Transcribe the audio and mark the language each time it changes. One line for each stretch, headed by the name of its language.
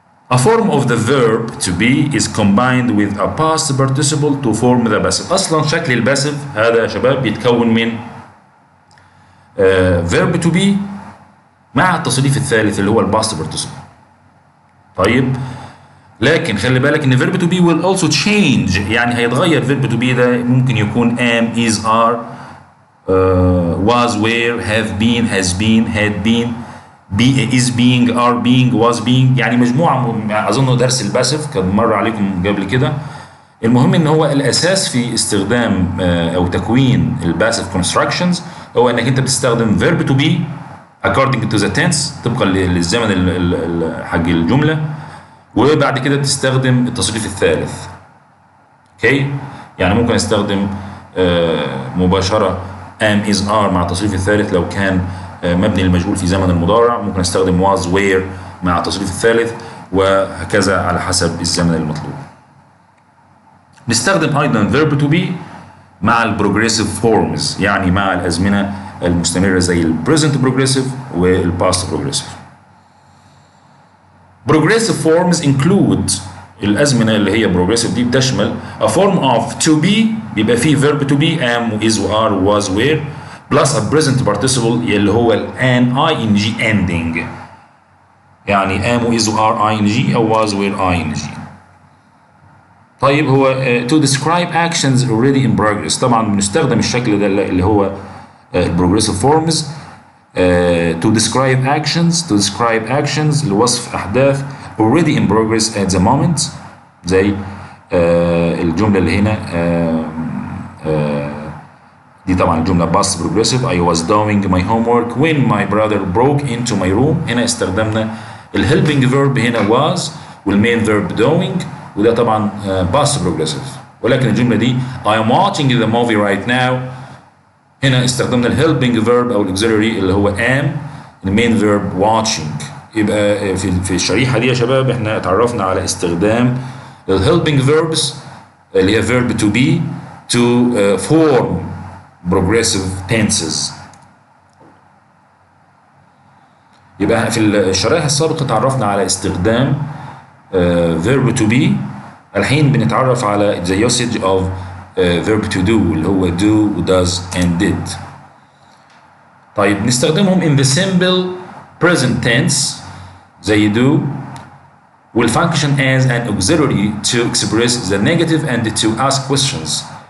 English: A form of the verb to be is combined with a past participle to form the passive.
Arabic: أصلا شكل الباسيف هذا يا شباب بيتكون من verb to be مع التصريف الثالث اللي هو الباست participle. طيب لكن خلي بالك ان
English: verb to be will also change،
Arabic: يعني هيتغير
English: verb to be
Arabic: ده ممكن يكون
English: am, is, are, was, were, have been, has been, had been be is being are being was being،
Arabic: يعني مجموعة أظن درس الباسف كان مر عليكم قبل كده. المهم ان هو الاساس في استخدام او تكوين الباسف كونستراكشنز هو انك انت بتستخدم
English: verb to be according to the tense
Arabic: طبقا للزمن حق الجمله، وبعد كده بتستخدم التصريف الثالث. اوكي، يعني ممكن استخدم مباشره am is are مع التصريف الثالث لو كان مبني للمجهول في زمن المضارع، ممكن استخدم was were مع التصريف الثالث، وهكذا على حسب الزمن المطلوب. نستخدم ايضا verb to be مع البروجريسيف فورمز، يعني مع الازمنه المستمره زي البريزنت بروجريسيف والباست بروجريسيف.
English: progressive forms include
Arabic: الازمنه اللي هي بروجريسيف دي بتشمل
English: a form of to be
Arabic: بيبقى فيه
English: verb to be am is are was were plus a present participle اللي هو an ing ending، يعني am is are ing او was were ing. طيب هو to describe actions already in progress،
Arabic: طبعا بنستخدم الشكل ده اللي هو
English: progressive forms to describe actions
Arabic: لوصف أحداث
English: already in progress at the moment،
Arabic: زي الجملة اللي هنا دي طبعا الجملة
English: past progressive I was doing my homework when my brother broke into my room.
Arabic: هنا استخدمنا helping verb هنا was والmain verb doing، وده طبعا past progressive. ولكن الجملة دي
English: I am watching the movie right now
Arabic: هنا استخدمنا
English: helping verb أو auxiliary اللي هو am، المين verb watching.
Arabic: يبقى في الشريحة دي يا شباب احنا اتعرفنا على استخدام helping verbs اللي هي verb to be
English: to form progressive tenses.
Arabic: يبقى في الشرائح السابقة اتعرفنا على استخدام verb to be، الحين بنتعرف على
English: the usage of verb to do
Arabic: اللي هو do does and did. طيب نستخدمهم
English: in the simple present tense زي do will function as an auxiliary to express the negative and to ask questions.